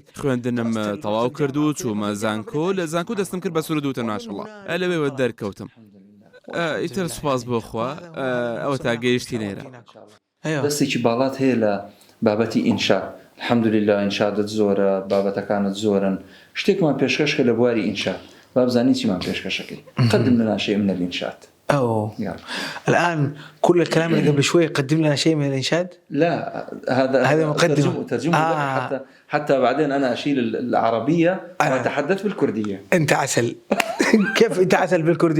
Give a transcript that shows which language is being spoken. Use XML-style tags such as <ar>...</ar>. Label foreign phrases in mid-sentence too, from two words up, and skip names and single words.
<ckb>خوێندنم تەواو کرد و چوومە زانکۆ، لە زانکۆ دەستم کرد بە سروود وتم ماشەڵڵا، لەوێوە دەرکەوتم. ئیتر سوپاس بۆخوا ئەوە تا گەیشتی نێرە. دەستێکی باڵات هەیە لە بابەتی ئینشا. الحەمدولله ئینشادت زۆرە، بابەتەکانت زۆرن. شتێکمان پێشکەشکە لە بواری ئینشا، با بزانی چیمان پێشکەشەکەی.</ckb> <ar>قدم لنا شيء من الإنشاد. الآن كل الكلام اللي قبل شوي قدم لنا شيء من الإنشاد؟ لا، هذا مقدمة ترجمة. حتى بعدين أنا أشيل العربية وأتحدث بالكردية. أنت عسل. كيف أنت عسل بالكردي؟</ar>